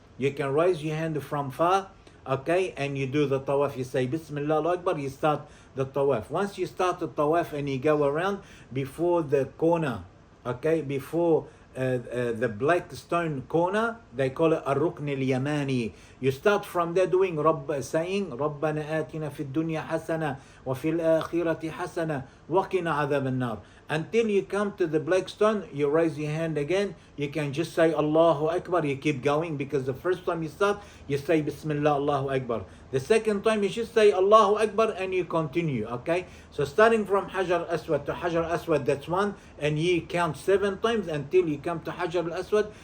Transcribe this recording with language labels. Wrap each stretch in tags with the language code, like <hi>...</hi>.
<en>You can raise your hand from far, okay, and you do the tawaf. You say, Bismillah Allahu Akbar, you start the tawaf. Once you start the tawaf and you go around before the corner, okay, before the black stone corner, they call it الركن اليماني. You start from there doing saying</en> <ar>ربنا آتنا في الدنيا حسنة وفي الآخرة حسنة وقنا عذاب النار.</ar> <en>Until you come to the black stone, you raise your hand again. You can just say Allahu Akbar. You keep going, because the first time you start, you say Bismillah Allahu Akbar. The second time you should say Allahu Akbar and you continue, okay? So starting from Hajar Aswad to Hajar Aswad, that's one, and you count 7 times until you come to Hajar Aswad.</en>